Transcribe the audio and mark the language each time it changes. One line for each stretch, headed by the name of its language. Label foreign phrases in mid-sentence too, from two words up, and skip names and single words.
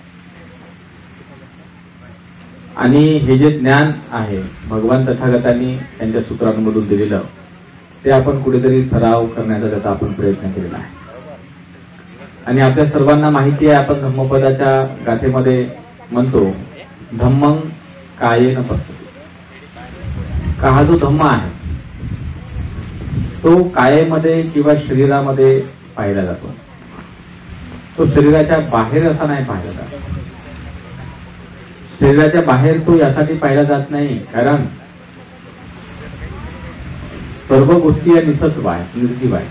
Marathi: आणि हे जे ज्ञान आहे भगवान तथागतांनी त्यांच्या सूत्रांमधून दिलेलं ते आपण कुठेतरी सराव करण्याचा त्याचा आपण प्रयत्न केलेला आहे. आणि आपल्या सर्वांना माहिती आहे, आपण धम्मपदाच्या गाथेमध्ये म्हणतो
Pali: धम्मं कायेन पश्यति.
Marathi: का हा जो धम्म आहे तो कायेमध्ये किंवा शरीरामध्ये पाहिला जातो. तो शरीराच्या बाहेर असा नाही पाहिला जात. शरीराच्या बाहेर तो यासाठी पाहिला जात नाही कारण सर्व गोष्टी या निसत्व आहेत, निर्जीव आहे.